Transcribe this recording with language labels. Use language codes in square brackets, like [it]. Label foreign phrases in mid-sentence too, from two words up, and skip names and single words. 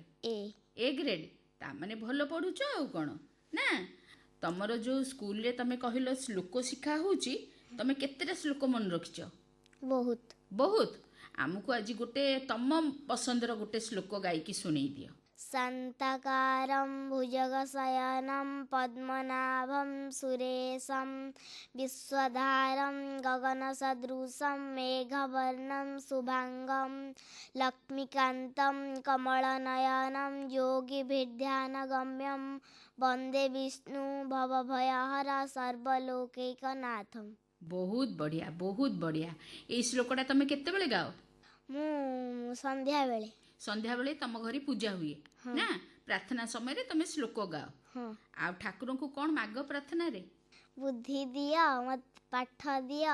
[or] ଏ ଗ୍ରେଡ୍। ତାମାନେ ଭଲ ପଢ଼ୁଛ ଆଉ କ'ଣ ନା? ତମର ଯେଉଁ ସ୍କୁଲରେ ତମେ କହିଲ ଶ୍ଲୋକ ଶିଖା ହେଉଛି, ତମେ କେତେଟା ଶ୍ଲୋକ ମନେ ରଖିଛ? ବହୁତ। ବହୁତ। ଆମକୁ ଆଜି ଗୋଟେ ତମ ପସନ୍ଦର ଗୋଟେ ଶ୍ଲୋକ ଗାଇକି ଶୁଣେଇ ଦିଅ। [sa] शान्ताकारं भुजगशयनं पद्मनाभं सुरेशं विश्वधारं गगनसदृशं मेघवर्णं शुभाङ्गं लक्ष्मीकान्तं कमलनयनं योगिभिर्ध्यानगम्यं वन्दे विष्णु भवभयहर सर्वलोकैकनाथं। [or] ବହୁତ ବଢ଼ିଆ, ବହୁତ ବଢ଼ିଆ। ଏଇ ଶ୍ଲୋକଟା ତମେ କେତେବେଳେ ଗାଅ? ମୁଁ ସନ୍ଧ୍ୟାବେଳେ। ସନ୍ଧ୍ୟାବେଳେ ତମ ଘରେ ପୂଜା ହୁଏ ନା? ପ୍ରାର୍ଥନା ସମୟରେ ତମେ ଶ୍ଲୋକ ଗାଅ। ଆଉ ଠାକୁରଙ୍କୁ କ'ଣ ମାଗ ପ୍ରାର୍ଥନାରେ? ବୁଦ୍ଧି ଦିଅ, ମତେ ପାଠ ଦିଅ,